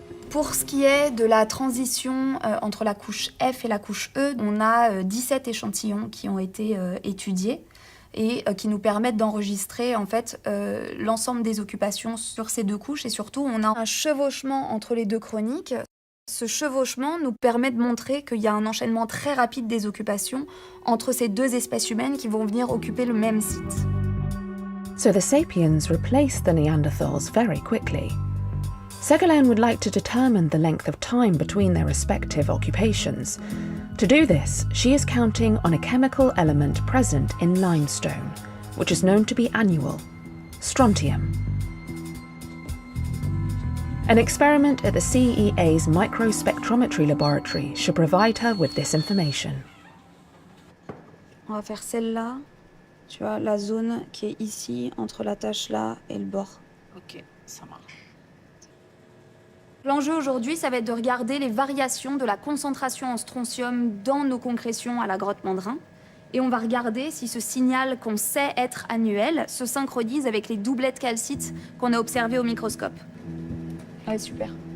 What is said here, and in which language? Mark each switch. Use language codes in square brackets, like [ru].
[fr] Pour ce qui est de la transition entre la couche F et la couche E, on a 17 échantillons qui ont été étudiés et qui nous permettent d'enregistrer en fait l'ensemble des occupations sur ces deux couches. Et surtout, on a un chevauchement entre les deux chroniques. Ce chevauchement nous permet de montrer qu'il y a un enchaînement très rapide des occupations entre ces deux espèces humaines qui vont venir occuper le même site. [en] So the sapiens replaced the Neanderthals very quickly. Segolène would like to determine the length of time between their respective occupations. To do this, she is counting on a chemical element present in limestone, which is known to be annual, strontium. An experiment at the CEA's microspectrometry laboratory should provide her with this information. [fr] On va faire celle-là. Tu vois, la zone qui est ici, entre la tache là et le bord. Ok, ça marche. L'enjeu aujourd'hui, ça va être de regarder les variations de la concentration en strontium dans nos concrétions à la grotte Mandrin. Et on va regarder si ce signal qu'on sait être annuel se synchronise avec les doublettes calcites qu'on a observées au microscope. Ouais, super.